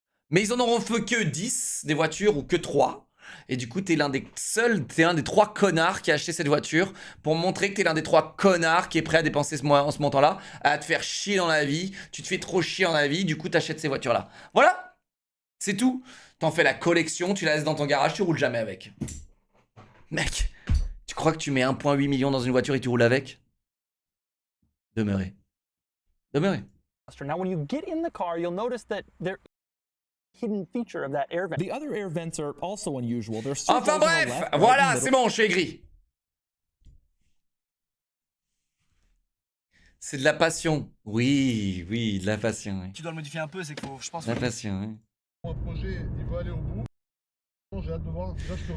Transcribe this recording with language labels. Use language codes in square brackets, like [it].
[fr] Mais ils en auront fait que 10 des voitures ou que 3. Et du coup, t'es l'un des 3 connards qui a acheté cette voiture pour montrer que t'es l'un des 3 connards qui est prêt à dépenser ce montant-là, à te faire chier dans la vie. Tu te fais trop chier dans la vie, du coup, t'achètes ces voitures-là. Voilà, c'est tout. T'en fais la collection, tu la laisses dans ton garage, tu roules jamais avec. Mec, tu crois que tu mets 1,8 million dans une voiture et tu roules avec? Demeurez. [en] Now, when you get in the car, you'll notice that there hidden feature of that air vent. The other air vents are also unusual. [fr] Enfin bref, voilà, c'est bon, je suis aigri. C'est de la passion. Oui, de la passion. Oui. Tu dois le modifier un peu, c'est qu'il faut, je pense. De la passion, oui. Mon projet, il va aller au bout. J'ai hâte de voir. Déjà,